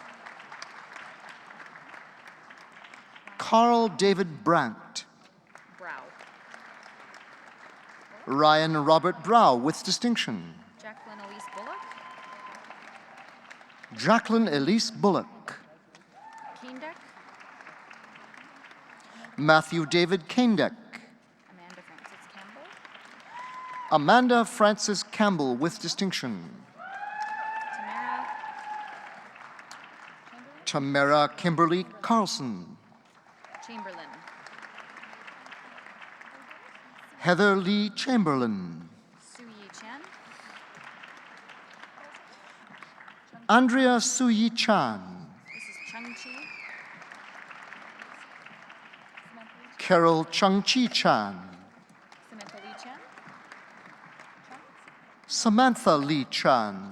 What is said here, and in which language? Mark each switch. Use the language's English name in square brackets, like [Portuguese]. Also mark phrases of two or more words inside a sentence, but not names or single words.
[English] Carl David Brandt. Brow. Ryan Robert Brow with distinction. Jacqueline Elise Bullock. Jacqueline Elise Bullock. Kaindeck. Matthew David Kaindeck. Amanda Frances Campbell. Amanda Frances Campbell with distinction. Tamara Kimberly Carlson. Chamberlain. Heather Lee Chamberlain. Suyi Chan. Andrea Suyi Chan. Mrs. Chung Chi. Carol Chung Chi Chan. Samantha Lee Chan. Samantha Lee Chan.